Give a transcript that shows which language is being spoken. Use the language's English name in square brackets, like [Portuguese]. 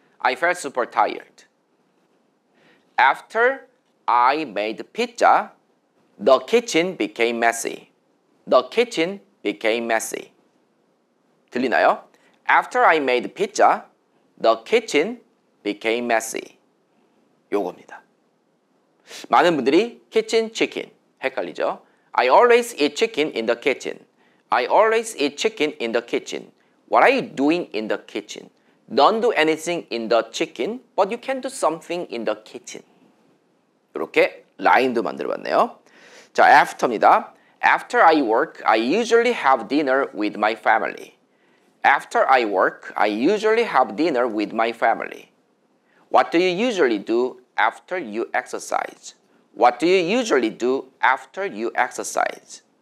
[English] I felt super tired. After I made pizza, the kitchen became messy. The kitchen became messy. [Korean] 들리나요? [English] After I made pizza, the kitchen became messy. [Korean] 요겁니다. 많은 분들이 kitchen, chicken 헷갈리죠? [English] I always eat chicken in the kitchen. I always eat chicken in the kitchen. What are you doing in the kitchen? Don't do anything in the chicken, but you can do something in the kitchen. [Korean] 이렇게 라임도 만들어봤네요. 자, after입니다. [English] After I work, I usually have dinner with my family. After I work, I usually have dinner with my family. What do you usually do after you exercise? What do you usually do after you exercise?